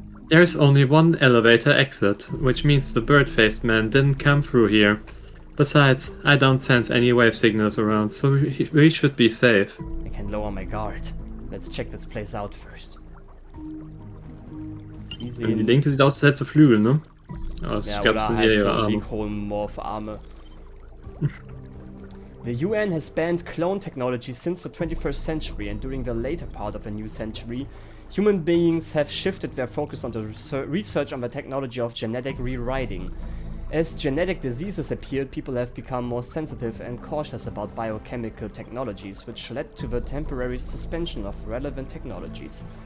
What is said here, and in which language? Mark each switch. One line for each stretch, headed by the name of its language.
English: There's only one elevator exit, which means the bird-faced man didn't come through here. Besides, I don't sense any wave signals around, so we should be safe. I can lower my guard. Let's check this place out first.
German: Die linke sieht aus, als hätte sie Flügel, ne? Aber ich glaube, es sind eher ihre Arme. Mikromorph-Arme.
English: The UN has banned clone technology since the 21st century, and during the later part of the new century, human beings have shifted their focus on the research on the technology of genetic rewriting. As genetic diseases appeared, people have become more sensitive and cautious about biochemical technologies, which led to the temporary suspension of relevant technologies.